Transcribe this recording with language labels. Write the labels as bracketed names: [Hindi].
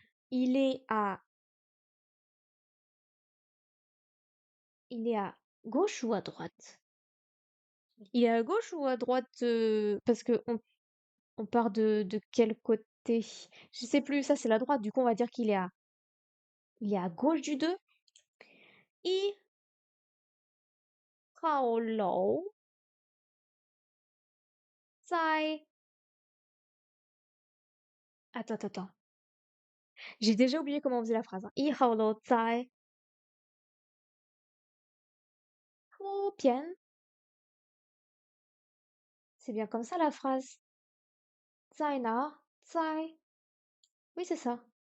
[French] Il est à gauche ou à droite? Il est à gauche ou à droite? Parce que on part de quel côté? Je sais plus, ça c'est la droite, du coup on va dire qu'il est à gauche du 2. [Chinese] 一号楼在 [French] Attends. J'ai déjà oublié comment on faisait la phrase. [Chinese] 一号楼在右边. [French] C'est bien comme ça la phrase. [Chinese] 在哪?在 [French] Oui, c'est ça.